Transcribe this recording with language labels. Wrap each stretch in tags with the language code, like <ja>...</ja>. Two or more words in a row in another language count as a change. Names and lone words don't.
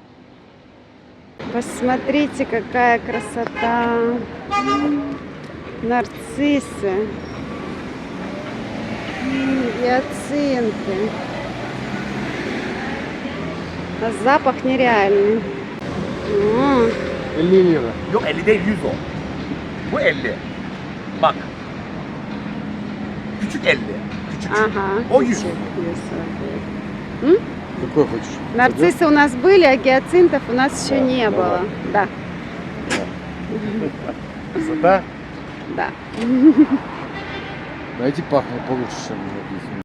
<ru>Посмотрите, какая красота! Нарциссы, гиацинты. А запах нереальный. Лилия.</ru> <tr>Yok 50 değil 100 o. Bu 50. Bak. Küçük 50. Küçük.</tr> <ru>Ага. О, есть. Какой хочешь? Нарциссы у нас были, а гиацинтов у нас еще не было. Да, Красота? да. Знаете, пахнет получше, чем написано.</ru>